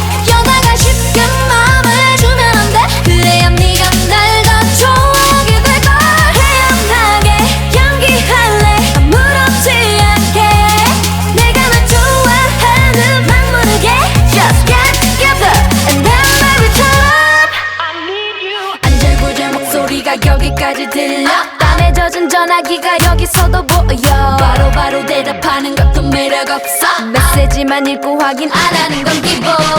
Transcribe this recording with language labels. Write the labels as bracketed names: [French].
[Korean] 여자가 쉽게 마음을 주면 안 돼. 그래야 네가 날 더 좋아하게 될걸. 태연하게 연기할래. 아무렇지 않게 내가 널 좋아하는 막 모르게. [English] Just get together and then baby turn up. I need you. [Korean] 안절부절 목소리가 여기까지 들려. 땀에 젖은 전화기가 여기서도 보여. 바로 대답하는 것도 매력 없어. 메시지만 읽고 확인 안 하는 건 기본.